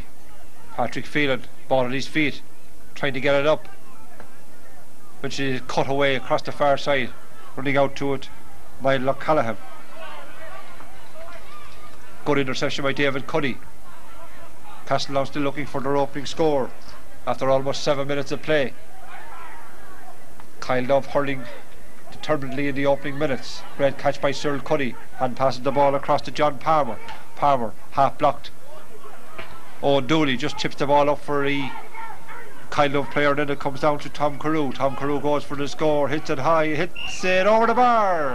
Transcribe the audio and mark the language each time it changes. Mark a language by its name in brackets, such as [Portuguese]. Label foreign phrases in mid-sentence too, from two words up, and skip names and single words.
[English] Patrick Phelan, ball at his feet, trying to get it up, which is cut away across the far side. Running out to it by Lochcallahan. Good interception by David Cuddy. Castletown still looking for their opening score after almost 7 minutes of play. Coill Dubh hurling determinedly in the opening minutes. Great catch by Cyril Cuddy, and passes the ball across to John Palmer. Palmer half blocked. Doyle just chips the ball up for the Coill Dubh player, and then it comes down to Tom Carew. Tom Carew goes for the score, hits it high, hits it over the bar.